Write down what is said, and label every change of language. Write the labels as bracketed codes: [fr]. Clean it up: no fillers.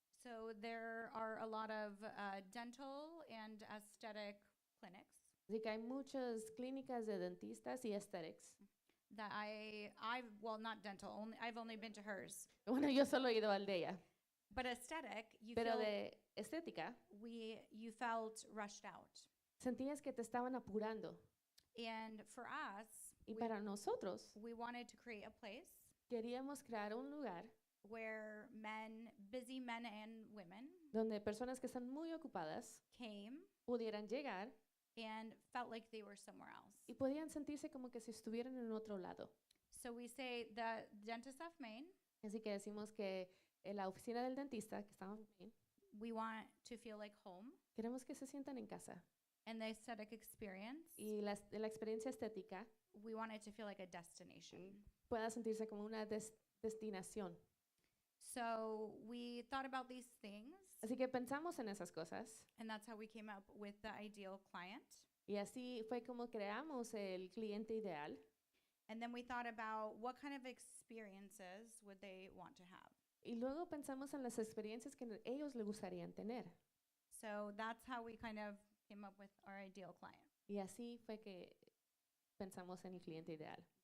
[en] So there are a lot of dental and aesthetic clinics [es] Así que hay muchas clínicas de dentistas y aesthetics. [en] that well, not dental, I've only been to hers. [es] Bueno, yo solo he ido al de ella, [en] But aesthetic, you [es] pero [en] feel [es] de estética [en] you felt rushed out. [es] sentías que te estaban apurando. [en] And for us, [es] Y para nosotros [en] we wanted to create a place [es] queríamos crear un lugar [en] where busy men and women [es] donde personas que están muy ocupadas [en] came [es] pudieran llegar [en] and felt like they were somewhere else. [es] y podían sentirse como que si estuvieran en otro lado. [en] So we say the dentist of Maine, [es] Así que decimos que en la oficina del dentista, que estamos bien, [en] we want to feel like home, [es] queremos que se sientan en casa. [en] and the aesthetic experience, [es] Y la experiencia estética [en] we want it to feel like a destination. [es] pueda sentirse como una destinación. [en] So we thought about these things, [es] Así que pensamos en esas cosas [en] and that's how we came up with the ideal client. [es] y así fue como creamos el cliente ideal. [en] And then we thought about what kind of experiences would they want to have. [es] Y luego pensamos en las experiencias que ellos les gustarían tener. [en] So that's how we kind of came up with our ideal client. [es] Y así fue que pensamos en el cliente ideal.